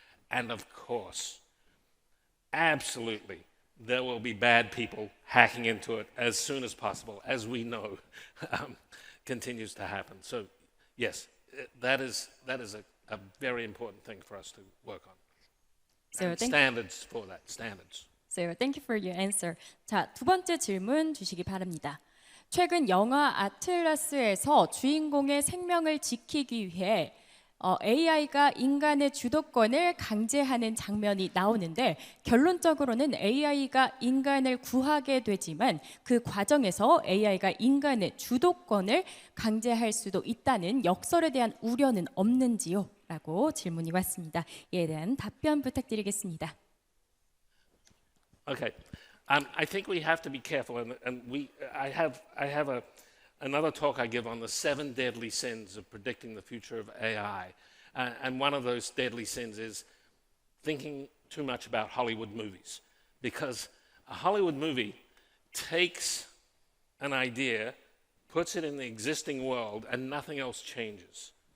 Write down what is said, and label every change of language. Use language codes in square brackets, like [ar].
[en] And of course, absolutely, there will be bad people hacking into it as soon as possible, as we know continues to happen. So yes, that is a very important thing for us to work on. So standards for that, standards. So thank you for your answer. [ko] 자, 두 번째 질문 주시기 바랍니다. 최근 영화 아틀라스에서 주인공의 생명을 지키기 위해 AI가 인간의 주도권을 강제하는 장면이 나오는데 결론적으로는 AI가 인간을 구하게 되지만 그 과정에서 AI가 인간의 주도권을 강제할 수도 있다는 역설에 대한 우려는 없는지요? 라고 질문이 왔습니다. 이에 대한 답변 부탁드리겠습니다. [en] Okay, I think we have to be careful, and I have another talk I give on the 7 deadly sins of predicting the future of AI, and one of those deadly sins is thinking too much about Hollywood movies, because a Hollywood movie takes an idea, puts it in the existing world, and nothing else changes.